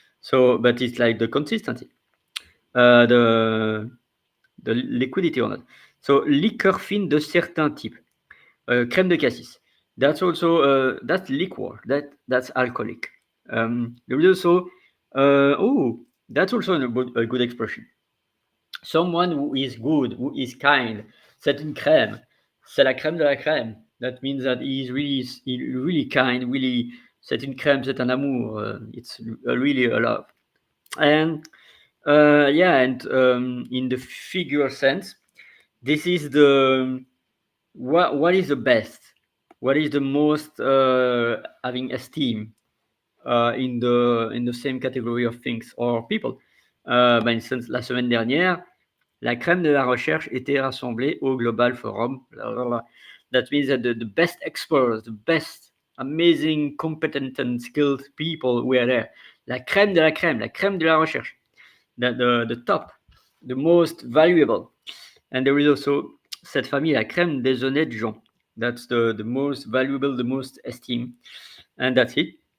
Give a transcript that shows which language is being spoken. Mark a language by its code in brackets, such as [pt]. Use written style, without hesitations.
[en] So, but it's like the consistency, the liquidity or not. [fr] So, liqueur fine de certains types, crème de cassis. [en] That's also that's liquor. That's alcoholic. There is also that's also a good expression. Someone who is good, who is kind. [fr] C'est une crème. C'est la crème de la crème. [en] That means that he's really kind, really. [fr] C'est une crème, c'est un amour. [en] It's really a love. And in the figure sense, this is the what is the best, what is the most having esteem in the same category of things or people. For instance, [fr] la semaine dernière, la crème de la recherche était rassemblée au Global Forum. [en] That means that the best experts, the best amazing, competent and skilled people were there. [fr] La crème de la crème, la crème de la recherche. [en] The top, the most valuable. And there is also [fr] cette famille, la crème des honnêtes gens. [en] That's the most valuable, the most esteemed. And that's it.